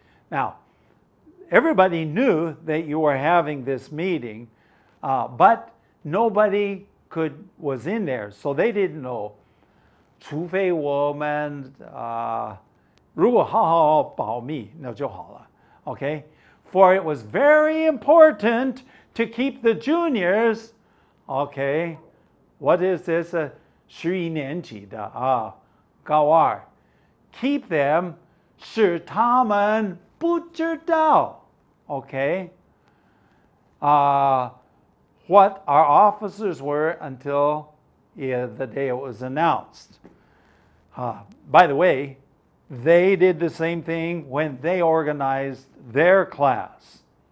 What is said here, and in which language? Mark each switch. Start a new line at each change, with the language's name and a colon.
English: Now, everybody knew that you were having this meeting, but nobody was in there, so they didn't know.
Chinese: 除非我们如果好好保密，那就好了。
English: Okay? For it was very important to keep the juniors. Okay? What is this?
Chinese: 11年级的高二
English: Keep them
Chinese: 使他们不知道
English: Okay? What our officers were until the day it was announced. By the way, they did the same thing when they organized their class.